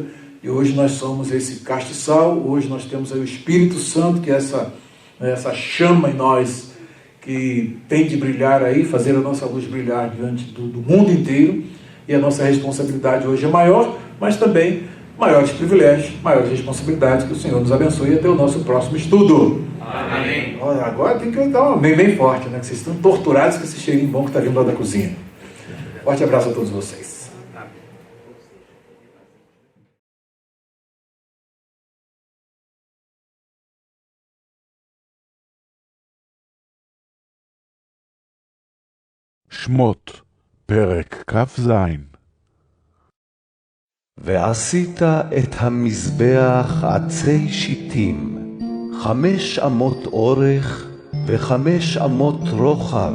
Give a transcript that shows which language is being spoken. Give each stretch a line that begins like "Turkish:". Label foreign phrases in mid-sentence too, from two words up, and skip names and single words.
Portuguese: E hoje nós somos esse castiçal, hoje nós temos aí o Espírito Santo, que é essa chama em nós, que tem de brilhar aí, fazer a nossa luz brilhar diante do mundo inteiro, e a nossa responsabilidade hoje é maior, mas também maiores privilégios, maiores responsabilidades. Que o Senhor nos abençoe, e até o nosso próximo estudo. Amém. Olha, agora tem que dar um amém bem forte, né? Que vocês estão torturados com esse cheirinho bom que está vindo lá da cozinha. Forte abraço a todos vocês.
Hebrew: שמות, פרק כ"ז. ועשית את המזבח עצי שיטים, 5 אמות אורך ו5 אמות רוחב.